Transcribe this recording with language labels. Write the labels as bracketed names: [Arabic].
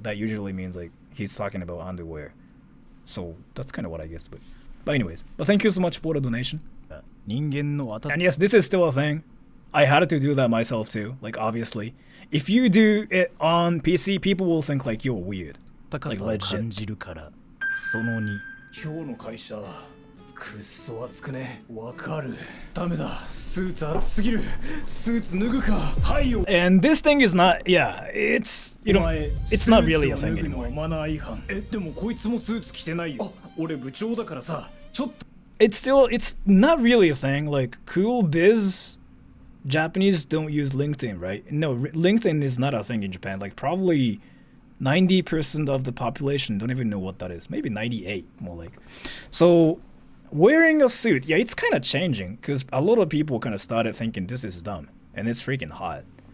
[English] That usually means like he's talking about underwear. So that's kind of what I guess. But anyways, but thank you so much for the donation. And yes, this is still a thing. I had to do that myself too, like obviously. If you do it on PC, people will think like you're weird. Like legit. [Japanese] 今日の会社くっそ暑くねわかるダメだスーツ暑すぎるスーツ脱ぐかはいよ [English] And this thing is not, yeah, it's, you know, it's not really a thing anymore. [Japanese] マナー違反でもこいつもスーツ着てないよ俺部長だからさちょっと [English] It's still, it's not really a thing. Like cool biz, Japanese don't use LinkedIn, right? No, LinkedIn is not a thing in Japan. Like probably 90% of the population don't even know what that is. Maybe 98 more like. So wearing a suit, yeah, it's kind of changing because a lot of people kind of started thinking this is dumb and it's freaking hot.